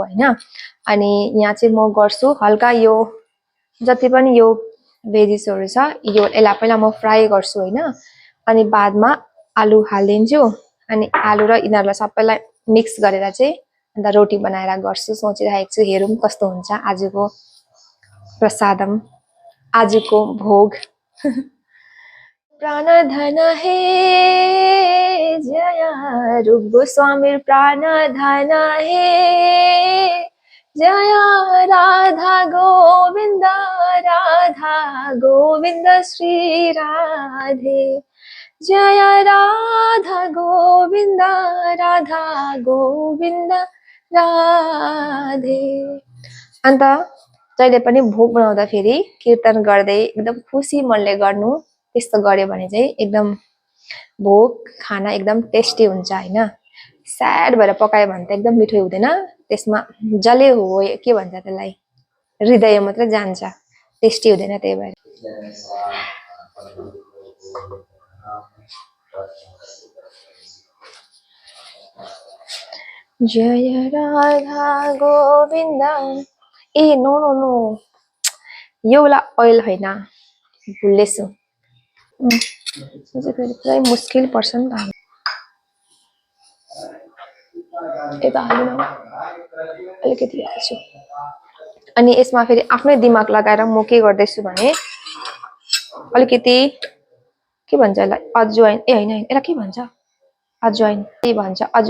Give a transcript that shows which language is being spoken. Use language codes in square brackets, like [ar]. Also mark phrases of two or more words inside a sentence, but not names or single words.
[ne] हैन अनि यहाँ चाहिँ म गर्छु हल्का यो जति पनि यो भेजिसहरु छ यो एला पहिला म फ्राई गर्छु हैन अनि बादमा आलु हाल्दिन्छु अनि आलु र इनारलाई सबैलाई मिक्स गरेर चाहिँ अन्त रोटी बनाएर गर्छु सोचिरहेको छु हेरौं कस्तो हुन्छ आजको प्रसादम आजको भोग प्राण धन हे जय रूप गोस्वामी प्राण धन हे जय राधा गोविंद श्री राधे जय राधा गोविंद राधे अन्त जहिले पनि भोग बनाउँदा फेरि कीर्तन गर्दै एकदम खुसी मनले गर्नु त्यस्तो गर्यो भने चाहिँ एकदम भोग खाना एकदम टेस्टी हुन्छ हैन स्याड भएर पकायो भने त एकदम मिठो हुँदैन त्यसमा जले हो के भन्छ त्यसलाई हृदय मात्र जान्छ टेस्टी हुँदैन त्यही भएर जय राधा गोविंद ए [en] no no no [ne] यो वाला ओइल हैन भुलेछु चाहिँ फेरि पुरै मुस्किल पर्छ नि त यता हाल्नु अलिकति हाल्छु अनि यसमा फेरि आफ्नै दिमाग लगाएर म के गर्दैछु भने अलिकति के भन्छ यसलाई अजवाइन ए हैन यसलाई के भन्छ अजवाइन के भन्छ